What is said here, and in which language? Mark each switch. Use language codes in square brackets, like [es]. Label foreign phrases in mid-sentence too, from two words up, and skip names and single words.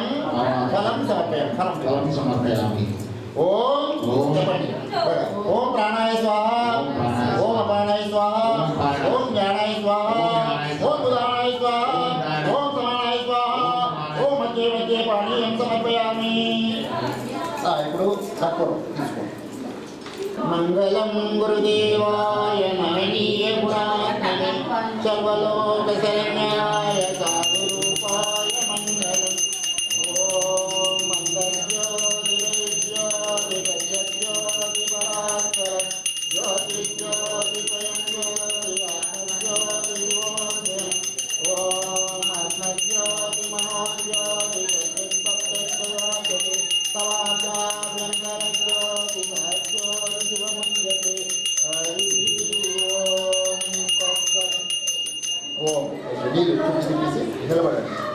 [sa] फलं समर्पयामि ओम ओम प्राणाय स्वाहा ओम अपानाय स्वाहा ओम ज्ञानाय स्वाहा ओम उदानाय स्वाहा ओम समानाय स्वाहा ओम मध्य मध्य पानीयं समर्पयामि [te] ఇప్పుడు తక్కువ తీసుకో [sa] మంగళం గురుదేవాయ మహనీయ గుణాత్మనే సర్వలోక శరణ్యాయ సాధు రూపాయ మంగళం ఓం మంగళజ్యోతి జ్యోతి పరాత్పర జ్యోతి జ్యోతి స్వయం జ్యోతి ఆత్మజ్యోతి విమోచన ఓం ఆత్మజ్యోతి మనోజ్యోతి జగద్భక్తజ్యోతి సవాచార్యంకర జ్యోతి సహజ్యోతి శివముంజతే హరి ఓం తత్సత్ ఓం [te] నీళ్ళు చూపించి నిలబడండి